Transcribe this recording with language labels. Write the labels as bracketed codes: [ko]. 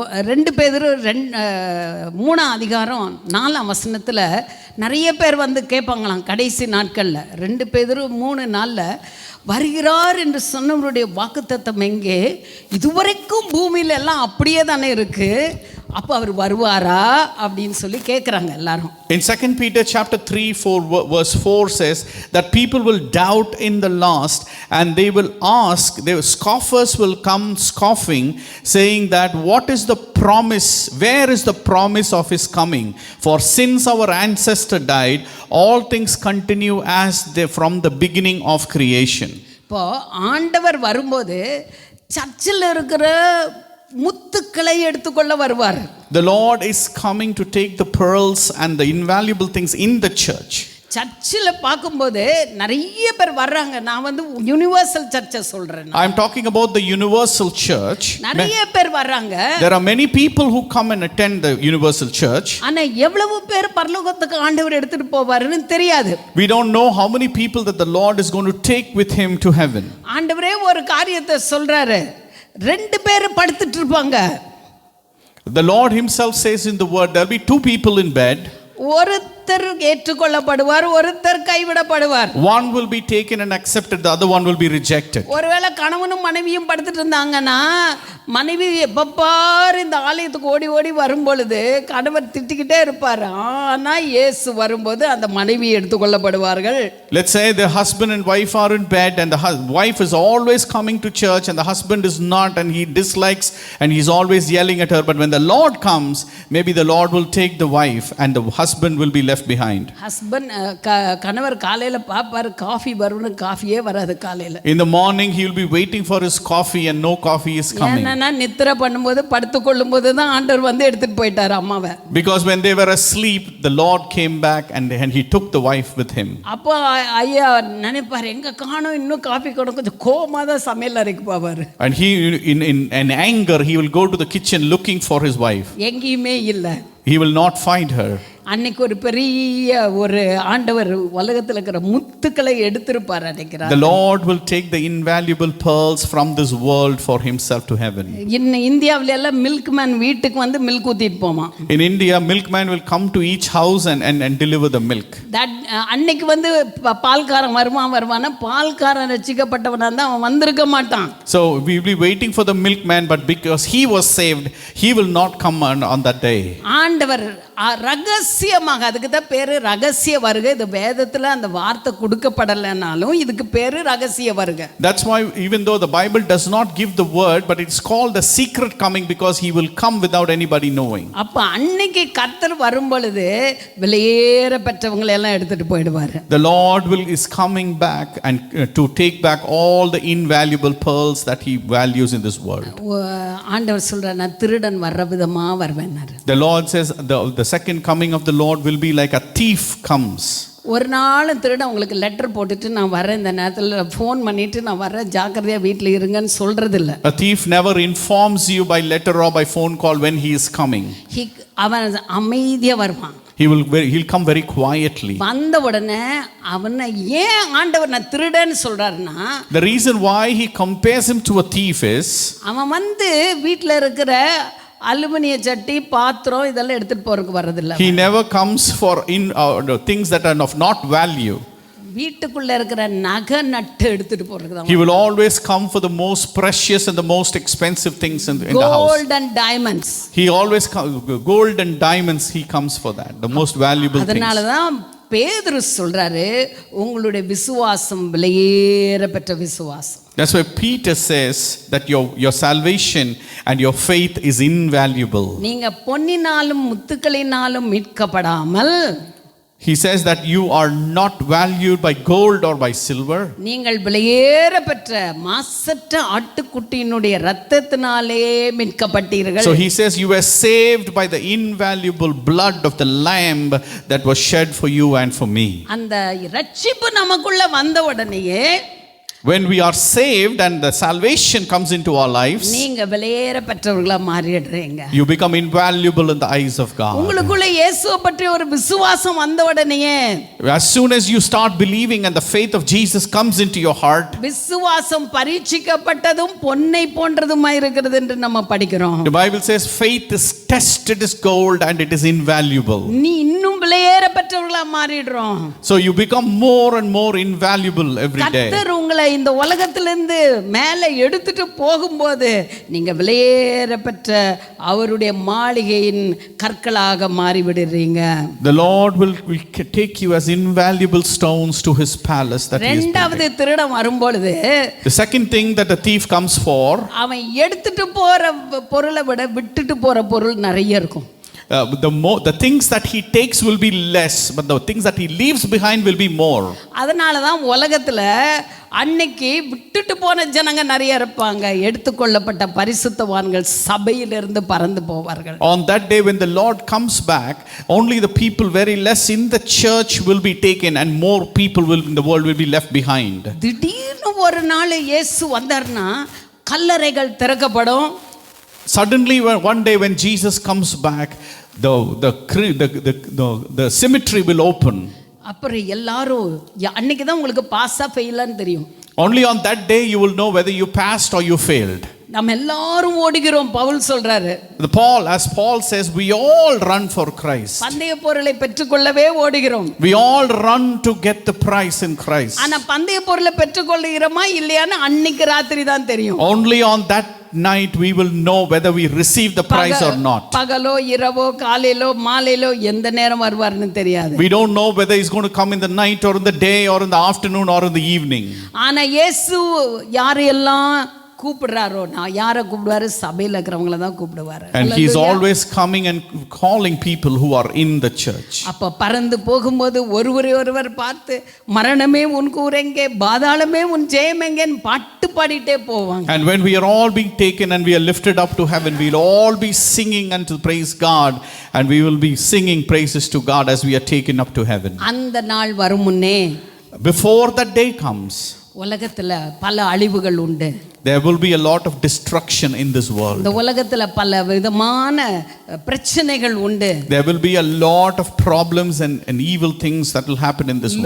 [ta] 2 பேதுரு 3:4 நிறைய பேர் வந்து கேட்பாங்களாம் கடைசி நாட்களில். 2 பேதுரு 3:4 வருகிறார் என்று சொன்னவருடைய வாக்குத்தத்தம் எங்கே? இதுவரைக்கும் பூமியில எல்லாம் அப்படியே தானே இருக்கு, அப்போ அவர் வருவாரா அப்படின்னு சொல்லி கேட்குறாங்க எல்லாரும். [en] In 2 Peter chapter 3 verse 4 says that people will doubt in the last, and they will ask, scoffers will come scoffing, saying that what is the promise, where is the promise of his coming? For since our ancestor died, all things continue as they from the beginning of creation. [ta] இப்போ ஆண்டவர் வரும்போது சர்ச்சில் இருக்கிற முத்துக்களை எடுத்துக்கொள்ள வருவார். [en] The Lord is coming to take the pearls and the invaluable things in the church. [ta] சர்ச்சில் பார்க்கும்போது நிறைய பேர் வர்றாங்க. நான் வந்து யுனிவர்சல் சர்ச்சை சொல்றேன். [en] I am talking about the universal church. [ta] நிறைய பேர் வர்றாங்க. [en] There are many people who come and attend the universal church. [ta] ஆனா எவ்வளவு பேர் பரலோகத்துக்கு ஆண்டவர் எடுத்துட்டு போவாருன்னு தெரியாது. [en] We don't know how many people that the Lord is going to take with him to heaven. [ta] ஆண்டவரே ஒரு காரியத்தை சொல்றாரு, 2 பேர் படுத்துட்டு இருப்பாங்க. [en] The Lord himself says in the word, there will be 2 people in bed. [ta] ஒருத்தர் ஏற்றுக்கொள்ளப்படுவார், ஒருத்தர் கைவிடப்படுவார். [en] One will be taken and accepted, the other one will be rejected. [ta] ஒருவேளை கணவனும் மனைவியும் படுத்துட்டு இருந்தாங்கன்னா மனைவி எப்பப்பார் இந்த ஆலயத்துக்கு ஓடி ஓடி வரும் பொழுது கணவர் திட்டிக்கிட்டே இருப்பார். ஆனா இயேசு வரும்போது அந்த மனைவி எடுத்துக்கொள்ளப்படுவார்கள். [en] Let's say the husband and wife are in bed, and the wife is always coming to church and the husband is not, and he dislikes and he's always yelling at her. But when the Lord comes, maybe the Lord will take the wife and the husband will be left behind. [ta] Husband கணவர் காலையில பாப்பாரு, coffee வரும்னு காஃபியே வராது காலையில. [en] In the morning he will be waiting for his coffee and no coffee is coming. [ta] ஏன்னா நித்திரை பண்ணும்போது படுத்துக்கொள்ளும் போது தான் ஆண்டவர் வந்து எடுத்துட்டு போயிட்டாரு அம்மாவை. [en] Because when they were asleep, the Lord came back and he took the wife with him. [ta] அப்போ ஐயா நினைப்பாரு, எங்க காணோம் இன்னும் காஃபி கூட, கொஞ்சம் கோவமா தான் சமையல் அறைக்கு போவாரு. [en] And he in anger he will go to the kitchen looking for his wife. [ta] எங்கேயுமே இல்ல. [en] He will not find her. [ta] அன்னைக்கு ஒரு பெரிய ஒரு ஆண்டவர் உலகத்தில் இருக்கிற முத்துக்களை எடுத்திருப்பார் நினைக்கிறார். [en] The Lord will take the invaluable pearls from this world for himself to heaven. [ta] இந்தியாவில எல்லாம் மில்க் மேன் வீட்டுக்கு வந்து மில்க் ஊத்திட்டு போவான். [en] In India, milkman will come to each house and deliver the milk. [ta] அன்னைக்கு வந்து பால்காரன் வருவானா, பால்காரன் ரட்சிக்கப்பட்டவனா தான் அவன் வந்திருக்க மாட்டான். [en] So we will be waiting for the milkman, but because he was saved, he will not come on that day. [ta] ஆண்டவர் ரகசியமாக, அதுக்கு தான் பேரு ரகசிய வருகை. இது வேதத்துல அந்த வார்த்தை கொடுக்கப்படலைனாலும் இதுக்கு பேரு ரகசிய வருகை. [en] That's why even though the Bible does not give the word, but it's called the secret coming, because he will come without anybody knowing. [ta] அப்ப அன்னைக்கு கர்த்தர் வரும் பொழுது விலையேற பெற்றவங்களை எல்லாம் எடுத்துட்டு போயிடுவாரு. [en] The Lord is coming back and to take back all the invaluable pearls that he values in this world. [ta] ஆண்டவர் சொல்றார், நான் திருடன் வர்ற விதமா வருவேன்னாரு. [en] The Lord says the second coming of the Lord will be like a thief comes. [ta] ஒரு நாள் திருடன் உங்களுக்கு லெட்டர் போட்டுட்டு நான் வரேன், இந்த நேரத்தில் ஃபோன் பண்ணிட்டு நான் வரேன், ஜாக்கிரதையா வீட்டில் இருங்கன்னு சொல்றது இல்லை. [en] A thief never informs you by letter or by phone call when he is coming. [ta] அவன் அமைதியா வருவான். [en] He'll come very quietly. [ta] வந்த உடனே அவனை ஏன் ஆண்டவர் நான் திருடன்னு சொல்றாருன்னா, [en] the reason why he compares him to a thief is, [ta] அவன் வந்து வீட்டில் இருக்கிற அலுமினிய சட்டி பாத்திரம் இதெல்லாம் எடுத்துட்டு போறதுக்கு வரதில்லை. [en] he never comes for things that are of not value. [ta] வீட்டுக்குள்ள இருக்கிற நகை நட்டு எடுத்துட்டு போறதுக்கு தான். [en] He will always come for the most precious and the most expensive things in the house. Gold and diamonds. He always gold and diamonds, he comes for that, the most valuable things. [ta] அதனால தான் பேதுரு சொல்றாரு, உங்களுடைய விசுவாசம் விலையேற பெற்ற விசுவாசம். [en] That's why Peter says that your salvation and your faith is invaluable. [ta] நீங்க பொன்னினாலும் முத்துக்களினாலும் மீட்கப்படாமல், [en] he says that you are not valued by gold or by silver. [ta] நீங்கள் விலையேற பெற்ற மாசற்ற ஆட்டுக்குட்டியினுடைய இரத்தத்தினாலே மீட்கப்பட்டீர்கள். [en] So he says you were saved by the invaluable blood of the lamb that was shed for you and for me. [ta] அந்த இரட்சிப்பு நமக்குள்ள வந்த உடனேயே, [en] when we are saved and the salvation comes into our lives, [ta] நீங்க விலையேற பெற்றவர்களா மாறிடுறீங்க. [en] you become invaluable in the eyes of God. [ta] உங்களுக்குள்ள இயேசுவை பற்றி ஒரு விசுவாசம் வந்த உடனேயே, [en] as soon as you start believing and the faith of Jesus comes into your heart, [ta] விசுவாசம் பரீட்சிக்கப்பட்டதும் பொன்னை போன்றதுமாய் இருக்கிறது என்று நம்ம படிக்கிறோம். [en] the Bible says faith is tested as gold and it is invaluable. [ta] நீ இன்னும் விலையேற பெற்றவர்களா மாறிடுறோம். [en] So you become more and more invaluable every day. [ta] கர்த்தர் உங்களை இந்த உலகத்திலிருந்து மேலே எடுத்துட்டு போகும்போது நீங்க விலையேற பெற்ற அவருடைய மாளிகையின் கற்களாக மாறிவிடுறீங்க. [en] The Lord will take you as invaluable stones to his palace that he is [ta] ரெண்டாவது திருடன் வரும்பொழுது [en] The second thing that the thief comes for, [ta] அவன் எடுத்துட்டு போற பொருளை விட விட்டுட்டு போற பொருள் நிறைய இருக்கும். [en] the things that he takes will be less, but the things that he leaves behind will be more. [ta] அதனால தான் உலகத்துல அன்னைக்கு விட்டுட்டு போன ஜனங்க நிறைய இருப்பாங்க. எடுத்துக்கொள்ளப்பட்ட பரிசுத்தவான்கள் சபையிலிருந்து பறந்து போவார்கள். [en] On that day when the Lord comes back, only the people very less in the church will be taken and more people will in the world will be left behind. [ta] திடீர்னு ஒரு நாள் இயேசு வந்தார்னா கல்லறைகள் திறக்கப்படும். [en] Suddenly one day when Jesus comes back, the cemetery will open. [ta] அப்புறம் எல்லாரும் அன்னைக்கு தான் உங்களுக்கு பாஸா ஃபெயிலான்னு தெரியும். [en] Only on that day you will know whether you passed or you failed. [ta] நம்ம எல்லாரும் ஓடுகிறோம். பவுல் சொல்றாரு, [en] As Paul says, we all run for Christ. [ta] பந்தய பொருளை பெற்றுக்கொள்ளவே ஓடுகிறோம். [en] We all run to get the prize in Christ. [ta] ஆனா பந்தய பொருளை பெற்றுக்கொள்கிறோமா இல்லையான்னு அன்னைக்கு ராத்திரி தான் தெரியும். [en] Only on that night we will know whether we receive the prize or not. [ta] பகலோ இரவோ காலையிலோ மாலையிலோ எந்த நேரம் வருவார்னு தெரியாது. [en] We don't know whether he's going to come in the night or in the day or in the afternoon or in the evening. [ta] ஆனா இயேசு யாரையெல்லாம் கூப்பிடுறாரோ, நான் யாரை கூப்பிடுவாரு? சபையில் இருக்கிறவங்கள தான் கூப்பிடுவாரு. [en] And he is always coming and calling people who are in the church. [ta] அப்ப பறந்து போகும்போது ஒருவர் பார்த்து மரணமே உன் கூரெங்கே, பாதாளமே உன் ஜெயமெங்கேன்னு பாட்டு பாடிட்டே போவாங்க. [en] And when we are all being taken and we are lifted up to heaven, we will all be singing and to praise God, and we will be singing praises to God as we are taken up to heaven. [ta] அந்த நாள் வரும் முன்னே, [en] before that day comes, [ta] உலகத்துல பல அழிவுகள் உண்டு. [en] There will be a lot of destruction in this world. [ta] இந்த உலகத்துல பல விதமான பிரச்சனைகள் உண்டு. [en] There will be a lot of problems and evil things that will happen in this world.